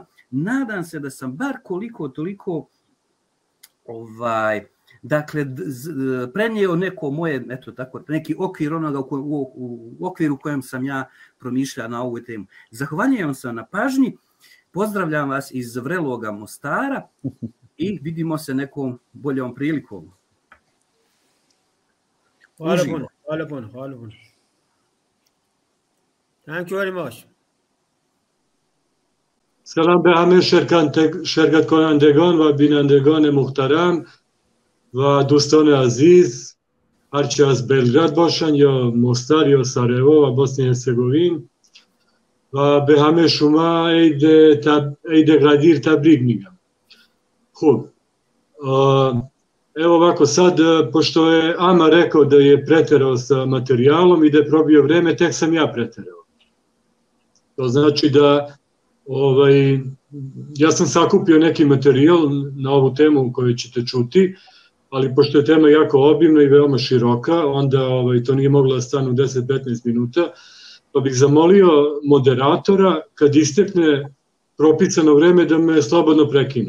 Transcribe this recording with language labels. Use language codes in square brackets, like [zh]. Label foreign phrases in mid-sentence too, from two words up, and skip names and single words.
[sr] Nadam se da sam bar koliko toliko dakle, prenio neko moje, eto tako, neki okvir onoga u okviru u kojem sam ja promišljao na ovu temu. Zahvaljujem se na pažnji, pozdravljam vas iz vreloga Mostara i vidimo se nekom boljom prilikom. Hvala puno. [en] Thank you very much. [fa] سلام به همه شرکت کنندگان و بینندگان محترم و دوستان عزیز، هرچی از بلگراد باشن یا مستر یا ساراجوو و بوسنی هرزگوین، و به همه شما عید قدیر تبریک میگم. خوب، [sr] evo ovako, sad, pošto je Ama rekao da je preterao sa materijalom i da je probio vreme, tek sam ja preterao. To znači da ja sam sakupio neki materijal na ovu temu u kojoj ćete čuti, ali pošto je tema jako obimna i veoma široka, onda to nije moglo da stane u 10-15 minuta, pa bih zamolio moderatora kad istekne propisano vreme da me slobodno prekine.